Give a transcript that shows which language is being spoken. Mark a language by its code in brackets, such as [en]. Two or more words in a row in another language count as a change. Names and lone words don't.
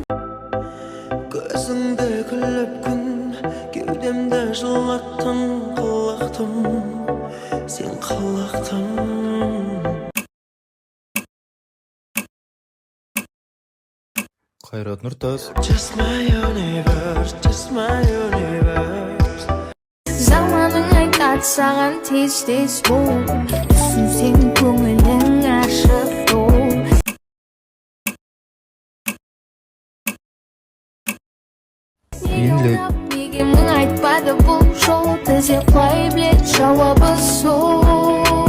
[kk] Көзіңді күліп күн, кеудемді жылаттың, қылықтым, сен қылықтың. Қайрат Нұртас. [en] Just my universe, just my universe. [kk] Заманың айтат саған тез-тез бол, түсінсең көңілің ашық бол. Еңлік. Неге мұң айтпады бұл жол, тізе қой білет жауабы сол.